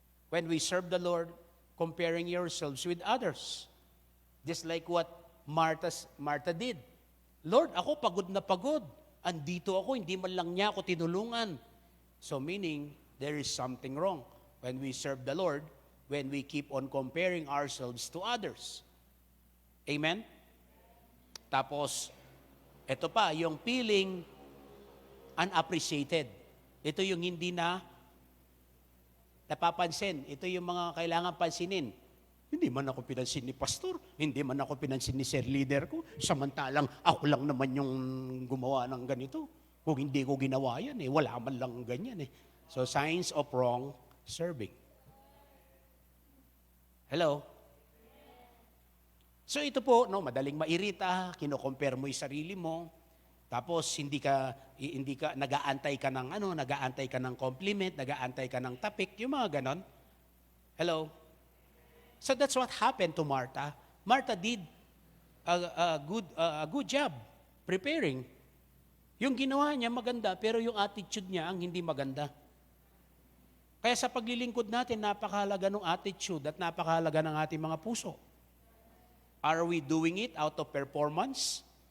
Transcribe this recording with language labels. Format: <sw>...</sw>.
<en>When we serve the Lord, comparing yourselves with others. Just like what Martha did.</en> <tl>Lord, ako pagod na pagod. Andito ako, hindi man lang niya ako tinulungan.</tl> <en>So meaning, there is something wrong when we serve the Lord, when we keep on comparing ourselves to others. Amen?</en> <tl>Tapos, ito pa, yung</tl> <en>feeling unappreciated.</en> <tl>Ito yung hindi na napapansin. Ito yung mga kailangan pansinin. Hindi man ako pinansin ni pastor, hindi man ako pinansin ni sir leader ko, samantalang ako lang naman yung gumawa ng ganito. Kung hindi ko ginawa yan, wala man lang ganyan.</tl> <en>So, signs of wrong serving. Hello?</en> <tl>So ito po, madaling mairita, kino-compare mo 'yung sarili mo. Tapos hindi ka nag-aantay ka ng compliment, nag-aantay ka ng tapik, 'yung mga ganon.</tl> <en>Hello. So that's what happened to Martha. Martha did a good job preparing.</en> <tl>'Yung ginawa niya maganda, pero 'yung attitude niya ang hindi maganda. Kaya sa paglilingkod natin, napakahalaga ng attitude at napakahalaga ng ating mga puso.</tl> <en>Are we doing it out of performance?</en>